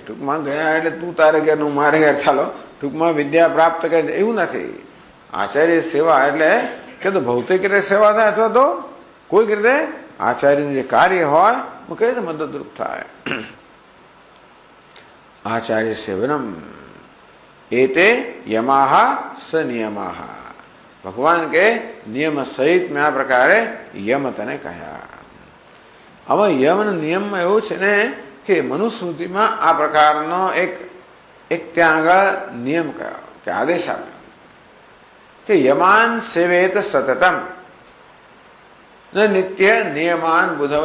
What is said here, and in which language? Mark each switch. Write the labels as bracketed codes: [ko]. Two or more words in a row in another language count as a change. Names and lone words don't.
[gu] ટૂંકમાં ગયા એટલે તું તારે ઘેર, હું મારે ઘેર, ચાલો ટૂંકમાં વિદ્યા પ્રાપ્ત કરે એવું નથી. આચાર્ય સેવા એટલે કે તો ભૌતિક રીતે સેવા થાય અથવા તો કોઈક રીતે આચાર્યનું જે કાર્ય હોય હું કઈ રીતે મદદરૂપ થાય. [sa] आचार्य सेवनम एते यमाहा स नियमाहा. [gu] ભગવાન કે નિયમ સહિત મેં આ પ્રકારે યમ તને કહ્યા. હવે યમના નિયમમાં એવું છે ને કે મનુસ્મૃતિમાં આ પ્રકારનો એક ત્યાં આગળ નિયમ કયો કે આદેશ આપ્યો કે [sa] યમાન સેવેત સતતમ નિત્ય નિયમાન બુધવ.